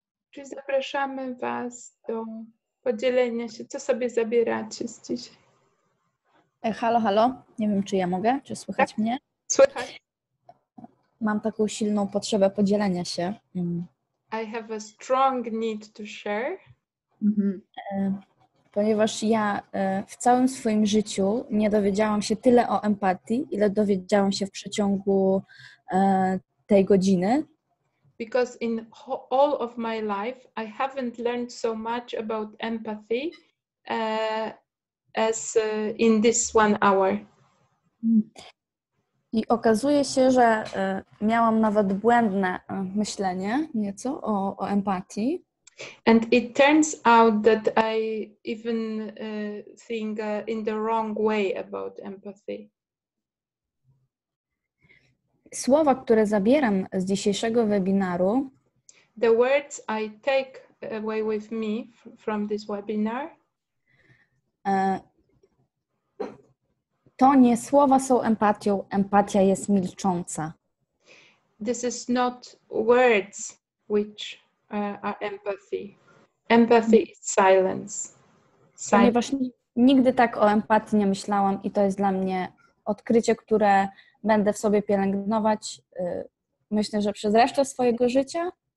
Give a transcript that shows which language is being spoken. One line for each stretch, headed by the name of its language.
Polish: Czyli zapraszamy Was do podzielenia się, co sobie zabieracie z dzisiaj. Halo, halo. Nie wiem, czy ja mogę, czy słychać mnie? Słychać. Mam taką silną potrzebę podzielenia się.
English: I have a strong need to share.
Polish: Ponieważ ja w całym swoim życiu nie dowiedziałam się tyle o empatii, ile dowiedziałam się w przeciągu tej godziny.
English: Because in all of my life, I haven't learned so much about empathy as in this 1 hour.
Polish: I okazuje się, że miałam nawet błędne myślenie nieco o empatii.
English: And it turns out that I even think in the wrong way about empathy.
Polish: Słowa, które zabieram z dzisiejszego webinaru,
English: the words I take away with me from this webinar,
Polish: to nie słowa są empatią, empatia jest milcząca.
English: This is not words which are empathy. Empathy is silence.
Polish: Ponieważ nigdy tak o empatii nie myślałam i to jest dla mnie odkrycie, które będę w sobie pielęgnować, myślę, że przez resztę swojego życia.